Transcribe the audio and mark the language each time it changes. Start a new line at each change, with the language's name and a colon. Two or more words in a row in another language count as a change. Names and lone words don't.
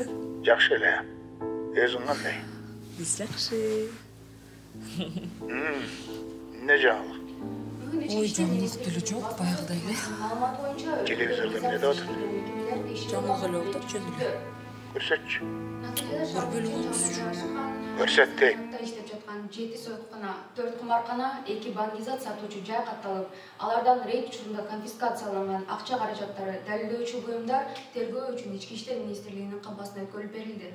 Kyrgyz: Жақсы эле. Өзүң кандай? Биз жақсы. Не жаңылык? Ой, жаңылык деле жок, баягыдай эле. Телевизордо эмне деп атат? Жаңылык эле отур, жөн эле. Көрсөтчү. Көрбөлү болмусчу. Көрсөт дейм. иштеп жаткан 7 сойкуна, 4 кумаркана, 2 банкизат сатуучу жай катталып, алардан рейд учурунда конфискацияланган акча каражаттары, далилдөөчү буюмдар тергөө үчүн Ички иштер министрлигинин кампасына өткөрүлүп берилди.